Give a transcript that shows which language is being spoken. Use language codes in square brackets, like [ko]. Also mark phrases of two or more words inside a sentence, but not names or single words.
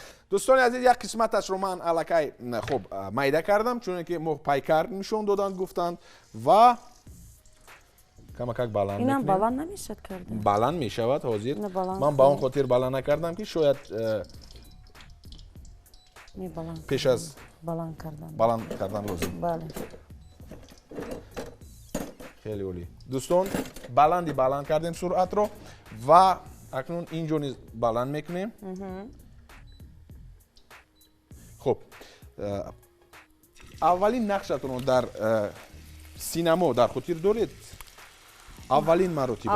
[tg] дӯстони азиз, як қисматашро ман аллакай хуб майда кардам, чуне ки моҳпайкар нишон доданд, гуфтанд ва камакак баланд اینم мекунем. баланд намешад карда. Баланд мешавад ҳозир. Не баланд. Ман ба он хотир баланд накардам ки шояд Не баланд. пеш аз Баланд кардан. баланд кардан лозим. Бале. хеле олӣ дӯстон баланд кардем суръатро ва акнун инҷо низ баланд мекунем. хуб аввалин нақшатонро дар синамо дар хотир доред? аввалин маротиба.